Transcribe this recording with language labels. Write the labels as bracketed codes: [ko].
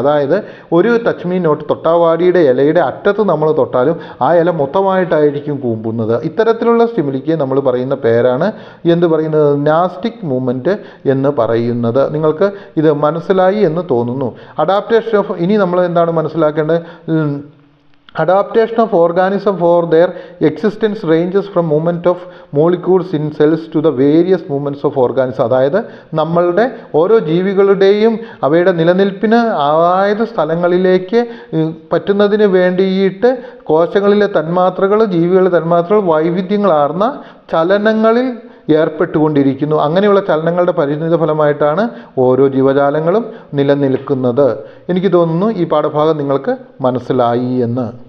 [ml] അതായത് ഒരു touch me not തൊട്ടാവാടിയുടെ ഇലയുടെ അറ്റത്ത് നമ്മൾ തൊട്ടാലും ആ ഇല മൊത്തമായിട്ടായിരിക്കും കൂമ്പുന്നത്. ഇത്തരത്തിലുള്ള സ്റ്റിമുലിക്ക് നമ്മൾ പറയുന്ന പേരാണ് എന്ത് പറയുന്നത്? നാസ്റ്റിക് മൂവ്മെൻറ്റ് എന്ന് പറയുന്നത്. നിങ്ങൾക്ക് ഇത് മനസ്സിലായി എന്ന് തോന്നുന്നു. അഡാപ്റ്റേഷൻ ഓഫ്, ഇനി നമ്മൾ എന്താണ് മനസ്സിലാക്കേണ്ടത്? [en] Adaptation of organism for their existence ranges from movement of molecules in cells to the various movements of organisms. [ml] അതായത് നമ്മളുടെ ഓരോ ജീവികളുടെയും അവയുടെ നിലനിൽപ്പിന് ആയത് സ്ഥലങ്ങളിലേക്ക് പറ്റുന്നതിന് വേണ്ടിയിട്ട് കോശങ്ങളിലെ തന്മാത്രകൾ, ജീവികളുടെ തന്മാത്രകൾ വൈവിധ്യങ്ങളാർന്ന ചലനങ്ങളിൽ ഏർപ്പെട്ടുകൊണ്ടിരിക്കുന്നു. അങ്ങനെയുള്ള ചലനങ്ങളുടെ പരിണിത ഫലമായിട്ടാണ് ഓരോ ജീവജാലങ്ങളും നിലനിൽക്കുന്നത്. എനിക്ക് തോന്നുന്നു ഈ പാഠഭാഗം നിങ്ങൾക്ക് മനസ്സിലായി എന്ന്.